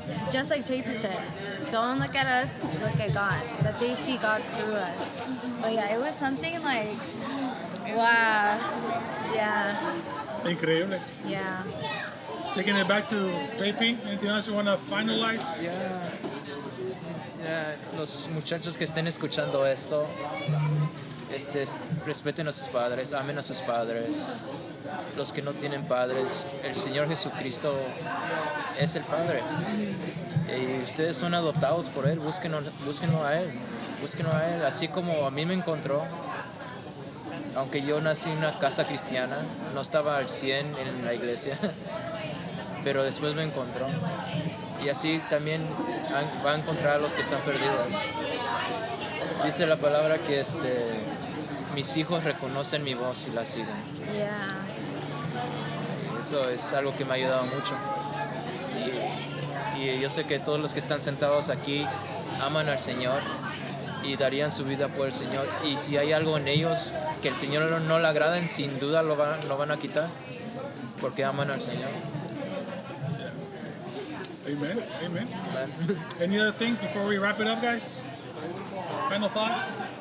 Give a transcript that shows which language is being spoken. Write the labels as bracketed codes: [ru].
[en] Just like JP said, don't look at us, look at God. That they see God through us. But yeah, it was something like, wow. Yeah. [es] Increíble. [en] Yeah. Taking it back to JP, anything else you want to finalize? [es] Los muchachos que estén escuchando esto, respeten a sus padres, amen a sus padres. Los que no tienen padres, el Señor Jesucristo es el Padre. Y ustedes son adoptados por Él, búsquenlo a Él. Búsquenlo a Él, así como a mí me encontró. Aunque yo nací en una casa cristiana, no estaba al 100 en la iglesia, pero después me encontró. Y así también va a encontrar a los que están perdidos. Dice la palabra que mis hijos reconocen mi voz y la siguen. Eso es algo que me ha ayudado mucho. Y yo sé que todos los que están sentados aquí aman al Señor y darían su vida por el Señor. Y si hay algo en ellos que el Señor no le agraden, sin duda lo van a quitar, porque aman al Señor. Amen. Amen. [en] Any other things before we wrap it up, guys? Final thoughts?